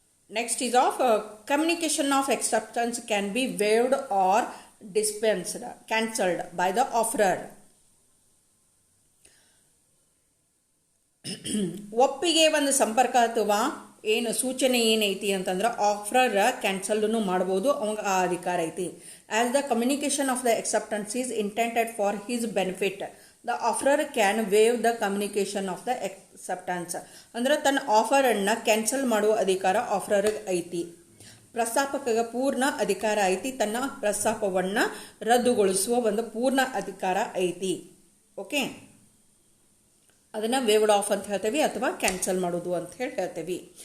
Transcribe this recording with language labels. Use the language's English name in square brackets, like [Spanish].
[English] Next is of communication of acceptance can be waived or dispensed, cancelled by the offerer. [Kannada] ಒಪ್ಪಿಗೆ ಒಂದು ಸಂಪರ್ಕ ಅಥವಾ ಏನು ಸೂಚನೆ ಏನೈತಿ ಅಂತಂದ್ರೆ ಆಫರರ್ ಕ್ಯಾನ್ಸಲ್ನು ಮಾಡ್ಬೋದು, ಅವಾಗ ಆ ಅಧಿಕಾರ ಐತಿ. [English] As the communication of ದ acceptance is intended for his benefit, the offerer can waive the communication of the acceptance. [Kannada] ಅಂದ್ರೆ ತನ್ನ ಆಫರನ್ನು ಕ್ಯಾನ್ಸಲ್ ಮಾಡುವ ಅಧಿಕಾರ ಆಫರರ್ಗೆ ಐತಿ. ಪ್ರಸ್ತಾಪಕಗೆ ಪೂರ್ಣ ಅಧಿಕಾರ ಐತಿ, ತನ್ನ ಪ್ರಸ್ತಾಪವನ್ನು ರದ್ದುಗೊಳಿಸುವ ಒಂದು ಪೂರ್ಣ ಅಧಿಕಾರ ಐತಿ. ಓಕೆ, ಅದನ್ನು ವೇವ್ಡ್ ಆಫ್ ಅಂತ ಹೇಳ್ತೇವೆ ಅಥವಾ ಕ್ಯಾನ್ಸಲ್ ಮಾಡೋದು ಅಂತ ಹೇಳಿ ಹೇಳ್ತೇವೆ.